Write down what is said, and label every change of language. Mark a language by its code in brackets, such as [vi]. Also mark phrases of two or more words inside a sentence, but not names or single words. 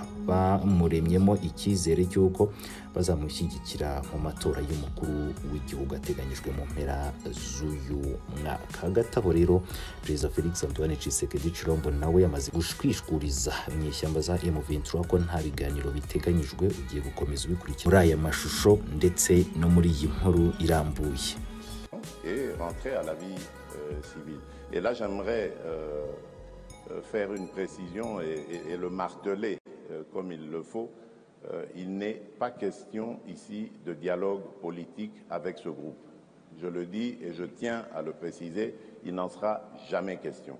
[rw] Bamuremyemo icyizere cy'uko bazamushyigikira mu matora y'umukuru w'igihugu ateganyijwe mu mpera z'uyu mwaka. Hagati aho rero Perezida Felix Antoine Tshisekedi Tshilombo nawe yamaze gushwishuriza inyeshyamba za M23 ko nta biganiro biteganyijwe. Ugiye gukomeza ubikurikira muri aya mashusho ndetse no muri iyi nkuru irambuye. [fr] Et rentrer à la vie civile. Et là j'aimerais faire une précision et le marteler comme il le faut. Il n'est pas question ici de dialogue politique avec ce groupe. Je le dis et je tiens à le préciser, il n'en sera jamais question.